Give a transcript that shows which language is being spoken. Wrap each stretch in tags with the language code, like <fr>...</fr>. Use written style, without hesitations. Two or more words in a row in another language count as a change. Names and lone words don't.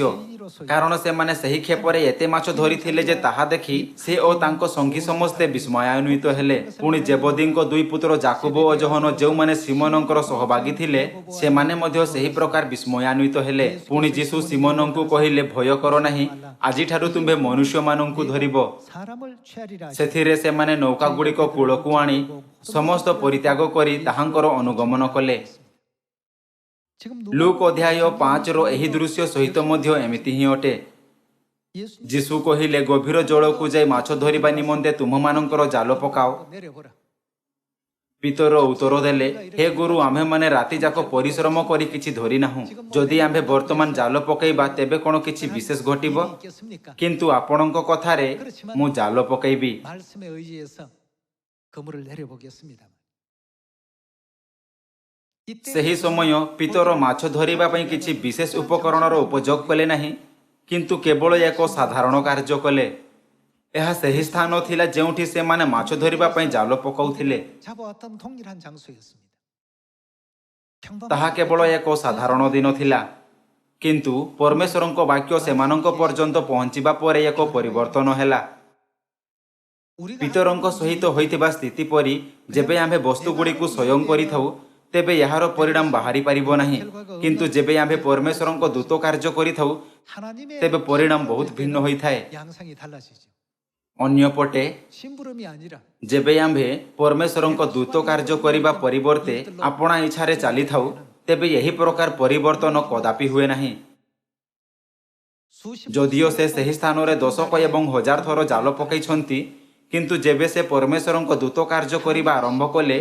<or>କାରଣ ସେମାନେ ସେହି କ୍ଷେପରେ ଏତେ ମାଛ ଧରିଥିଲେ ଯେ ତାହା ଦେଖି ସେ ଓ ତାଙ୍କ ସଙ୍ଗୀ ସମସ୍ତେ ବିସ୍ମୟାନ୍ୱିତ ହେଲେ। ପୁଣି ଜେବଦୀଙ୍କ ଦୁଇ ପୁତ୍ର ଯାକୋବ ଓ ଯୋହନ ଯେଉଁମାନେ ସିମୋନଙ୍କର ସହଭାଗୀ ଥିଲେ ସେମାନେ ମଧ୍ୟ ସେହି ପ୍ରକାର ବିସ୍ମୟାନ୍ୱିତ ହେଲେ। ପୁଣି ଯୀଶୁ ସିମୋନଙ୍କୁ କହିଲେ, ଭୟ କର ନାହିଁ, ଆଜିଠାରୁ ତୁମ୍ଭେ ମନୁଷ୍ୟମାନଙ୍କୁ ଧରିବ।</or> <ko>사람을 취하리라.</ko> <or>ସେଥିରେ ସେମାନେ ନୌକା ଗୁଡ଼ିକ କୂଳକୁ ଆଣି ସମସ୍ତ ପରିତ୍ୟାଗ କରି ତାହାଙ୍କର ଅନୁଗମନ କଲେ।</or> <ko>지금</ko> <or>ଲୁକ୍ ଅଧ୍ୟାୟ 5ର ଏହି ଦୃଶ୍ୟ ସହିତ ମଧ୍ୟ ଏମିତି ହିଁ ଅଟେ। 예수 ଯୀଶୁ କହିଲେ, ଗଭୀର ଜଳକୁ ଯାଇ ମାଛ ଧରିବା ନିମନ୍ତେ ତୁମମାନଙ୍କର ଜାଲ ପକାଅ।</or> <ko>내려보라.</ko> <or>ପିତର ଉତ୍ତର ଦେଲେ, ହେ ଗୁରୁ, ଆମ୍ଭେମାନେ ରାତିଯାକ ପରିଶ୍ରମ କରି କିଛି ଧରିନାହୁଁ। ଯଦି ଆମ୍ଭେ ବର୍ତ୍ତମାନ ଜାଲ ପକାଇବା ତେବେ କ'ଣ କିଛି ବିଶେଷ ଘଟିବ?</or> <ko>있겠습니까?</ko> <or>କିନ୍ତୁ ଆପଣଙ୍କ କଥାରେ ମୁଁ ଜାଲ ପକାଇବି।</or> <ko>말씀에 의지해서 그물을 내려보겠습니다.</ko> <or>ସେହି ସମୟ ପିତର ମାଛ ଧରିବା ପାଇଁ କିଛି ବିଶେଷ ଉପକରଣର ଉପଯୋଗ କଲେ ନାହିଁ, କିନ୍ତୁ କେବଳ ଏକ ସାଧାରଣ କାର୍ଯ୍ୟ କଲେ। ଏହା ସେହି ସ୍ଥାନ ଥିଲା ଯେଉଁଠି ସେମାନେ ମାଛ ଧରିବା ପାଇଁ ଜାଲ ପକାଉଥିଲେ।</or> <ko>잡아왔던 동일한 장소였습니다.</ko> <or>ତାହା କେବଳ ଏକ ସାଧାରଣ ଦିନ ଥିଲା, କିନ୍ତୁ ପରମେଶ୍ୱରଙ୍କ ବାକ୍ୟ ସେମାନଙ୍କ ପର୍ଯ୍ୟନ୍ତ ପହଞ୍ଚିବା ପରେ ଏକ ପରିବର୍ତ୍ତନ ହେଲା।</or> <ko>우리가</ko> <or>ପିତରଙ୍କ ସହିତ ହୋଇଥିବା ସ୍ଥିତି ପରି ଯେବେ ଆମ୍ଭେ ବସ୍ତୁଗୁଡ଼ିକୁ ସ୍ୱୟଂ କରିଥାଉ ତେବେ ଏହାର ପରିଣାମ ବାହାରି ପାରିବ ନାହିଁ। କିନ୍ତୁ ଯେବେ ଆମ୍ଭେ ପରମେଶ୍ୱରଙ୍କ ଦୂତ କାର୍ଯ୍ୟ କରିଥାଉ</or> <ko>하나님의</ko> <or>ତେବେ ପରିଣାମ</or> <ko>심부름을</ko> <or>ବହୁତ</or> <ko>할</ko> <or>ଭିନ୍ନ</or> <ko>때는</ko> <or>ହୋଇଥାଏ।</or> <ko>양상이 달라지죠.</ko> <or>ଅନ୍ୟପଟେ</or> <ko>심부름이 아니라</ko> <or>ଯେବେ ଆମ୍ଭେ ପରମେଶ୍ୱରଙ୍କ ଦୂତ କାର୍ଯ୍ୟ କରିବା ପରିବର୍ତ୍ତେ ଆପଣା ଇଚ୍ଛାରେ ଚାଲିଥାଉ ତେବେ ଏହି ପ୍ରକାର ପରିବର୍ତ୍ତନ କଦାପି ହୁଏ ନାହିଁ।</or> <ko>수십</ko> <or>ଯଦିଓ ସେ ସେହି ସ୍ଥାନରେ 10 ଏବଂ 1000 ଥର ଜାଲ ପକାଇଛନ୍ତି କିନ୍ତୁ ଯେବେ ସେ ପରମେଶ୍ୱରଙ୍କ ଦୂତ କାର୍ଯ୍ୟ କରିବା ଆରମ୍ଭ କଲେ</or>